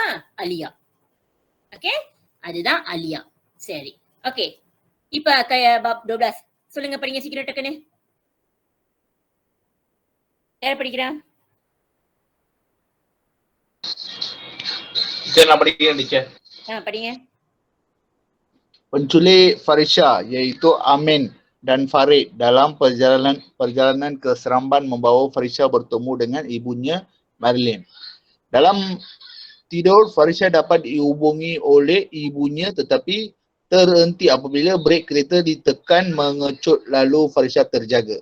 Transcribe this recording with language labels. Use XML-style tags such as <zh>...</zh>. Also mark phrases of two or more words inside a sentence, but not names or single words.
<ta>அலியா. ஓகே, அதுதான் அலியா. சரி, ஓகே. இப்ப டோப்ளாஸ் சொல்லுங்க, படிங்க சீக்கிரம் டக்குன்னு. யார் படிக்கிறா? நான் படிக்கிறேன் டீச்சர். படிங்க.</ta> <ms>Penculik Farisha iaitu Amin dan Farid dalam perjalanan ke Seremban membawa Farisha bertemu dengan ibunya Marilyn. Dalam tidur, Farisha dapat dihubungi oleh ibunya tetapi terhenti apabila brek kereta ditekan mengecut, lalu Farisha terjaga.</ms>